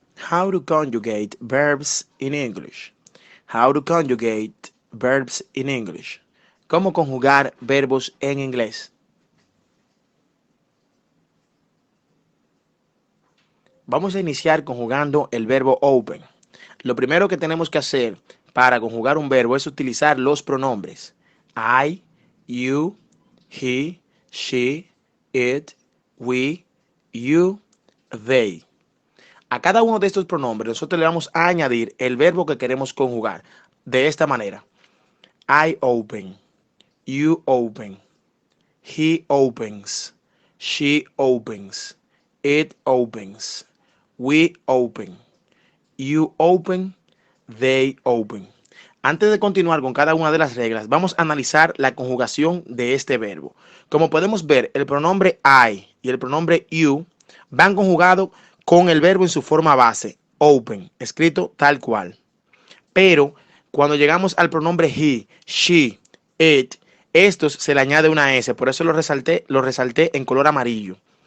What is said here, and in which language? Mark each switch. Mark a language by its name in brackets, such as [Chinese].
[English] How to conjugate verbs in English. How to conjugate verbs in English. [Spanish] ¿Cómo conjugar verbos en inglés? Vamos a iniciar conjugando el verbo open. Lo primero que tenemos que hacer para conjugar un verbo es utilizar los pronombres I, you, he, she, it, we, you, they. A cada uno de estos pronombres nosotros le vamos a añadir el verbo que queremos conjugar de esta manera. [English] I open, you open, he opens, she opens, it opens, we open, you open, they open. [Spanish] Antes de continuar con cada una de las reglas, vamos a analizar la conjugación de este verbo. Como podemos ver, el pronombre I y el pronombre you van conjugados con el verbo en su forma base, open, escrito tal cual. Pero cuando llegamos al pronombre he, she, it, estos se le añade una S, por eso lo resalté en color amarillo.